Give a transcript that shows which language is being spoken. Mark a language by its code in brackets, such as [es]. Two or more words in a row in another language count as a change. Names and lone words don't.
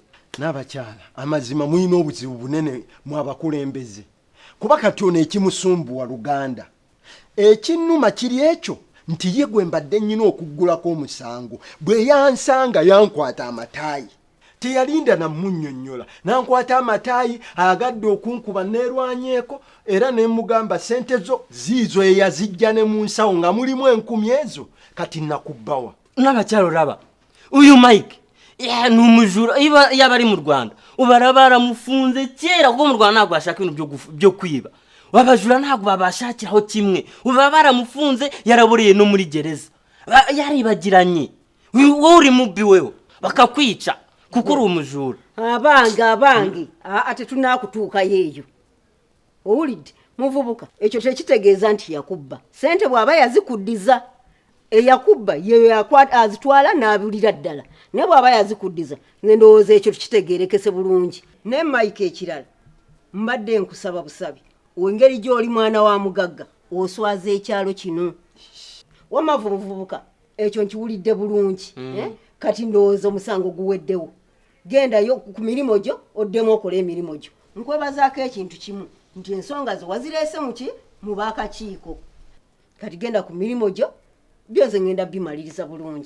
[lg] n'abakyala amazima muyina obuzibu bunene mu abakulembeze kuba kati ono ekimusumbuwa Luganda ekinnuma kiri ekyo nti ye gwe mbadde nnyina okuggulako omusango bwe yansanga yankwata amataayi teyalinda namunnyonnyola nankwata amataayi agadde okunkuba neerwanyeeko era ne mugamba sente zo ziizo eyazijja ne mu nsawo nga mulimu 10,000 ezo kati nakubbawa [rw] n'abakyalo laba uyu Mike n'umujura yaba ari mu Rwanda ubaraba aramufunze kera kuko mu Rwanda ntabwo ashaka ibintu byo kwiba wabajura ntabwo babashakiraho kimwe uba baramufunze yaraboreye no muri gereza yaribagiranye wowe uri mubbi wewe bakakwica kuko uri umujura [lg] abange ate tunakutuuka yeeyo owulidde muvubuka ekyo tekitegeeza nti yakubba sente bw'aba yazikuddiza eyakubba yeyo azitwala n'abulira ddala ne bw'aba yazikuddiza nze ndowooza ekyo tukitegeerekese bulungi ne Mike ekirala mbadde nkusaba busabi wengeri gy'oli mwana wa mugagga oswaza ekyalo kino wamavubuvubuka ekyo nkiwulidde bulungi kati ndowooza omusango guweddewo gendayo ku mirimu gyo oddemu okola emirimu gyo nkwebazaako ekintu kimu nti ensonga zo wazireese mu baakakiiko kati genda ku mirimu gyo byoze ngenda bimaliriza bulungi